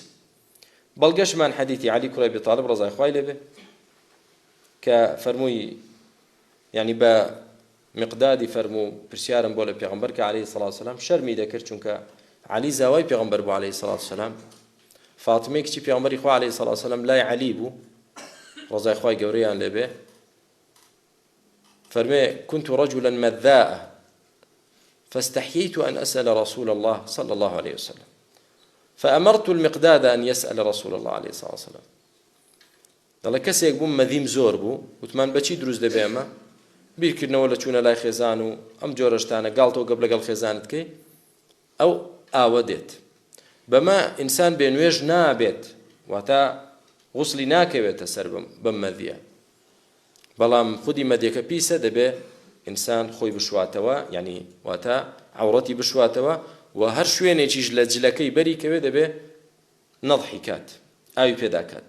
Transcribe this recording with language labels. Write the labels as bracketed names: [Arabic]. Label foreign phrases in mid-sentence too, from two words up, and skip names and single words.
[Central Kurdish] بەڵگەشمان حەدیثی عەلی کوڕی ئەبی تاڵب ڕەزای خوای لێبێ کە فەرمووی یعنی بە مقدادی فەرموو پرسیارم بۆ لە پێغەمبەر کە [Arabic] عەلەیهی سەڵات وسەلام [Central Kurdish] شەرمی دەکرد چونکە عەلی زاوای پێغەمبەر بوو [Arabic] عەلەیهی سەڵات وسەلام. [Central Kurdish] فاتمەی کچی پێغەمبەری خوا عەلەیهی سەڵات وسەلام لای عەلی بوو ڕەزای خوای گەورەیان لێبێ فەرمێ [Arabic] كنت رجلا مذاء فاستحييت أن أسأل رسول الله صلى الله عليه وسلم فأمرت المقداد أن يسأل رسول الله عليه الصلاة والسلام. [Central Kurdish] دەڵێ کەسێک بووم مەدیم زۆر بوو وتمان بەچی دروست دەبێ ئەمە بیرکردنەوە لە چوونە لای خێزان و ئەم جۆرە شتانە گاڵتەوە گەپ لەگەڵ خێزانت کەی ئەو ئاوە دێت بەمە ئینسان بێنوێژ نابێت واتە غوسلی ناکەوێتە سەر بەم مەدیە بەڵام خودی مەدیەکە پیسە دەبێ ئینسان خۆی بشواتەوە یعنی واتە عەوڕەتی بشواتەوە و هەر شوێنێکیش لە جلەکەی بەری کەوێ دەبێ نەضحی کات ئاوی پێدا کات.